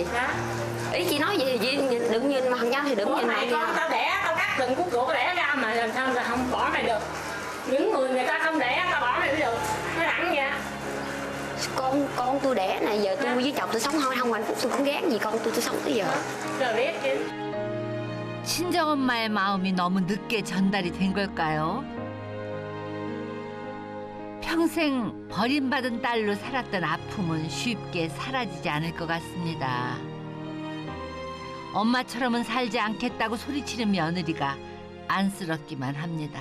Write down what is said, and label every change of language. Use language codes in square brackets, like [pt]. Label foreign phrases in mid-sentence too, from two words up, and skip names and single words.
[vi] Ý chị nói gì thì đừng nhìn mặt nhau thì đừng nhìn mặt nhau. Tao đẻ, tao cắt từng khúc ruột đẻ ra mà làm sao là không bỏ mày được. Những người ta không đẻ, tao bỏ mày được. Nó thẳng vậy. Con tôi đẻ này, giờ tôi với chồng tôi sống không hạnh phúc, tôi cũng ghét gì con tôi sống tới giờ. Rồi biết chứ. [ko] 친정엄마의 마음이 너무 늦게 전달이 된 걸까요? 평생 버림받은 딸로 살았던 아픔은 쉽게 사라지지 않을 것 같습니다. 엄마처럼은 살지 않겠다고 소리치는 며느리가 안쓰럽기만 합니다.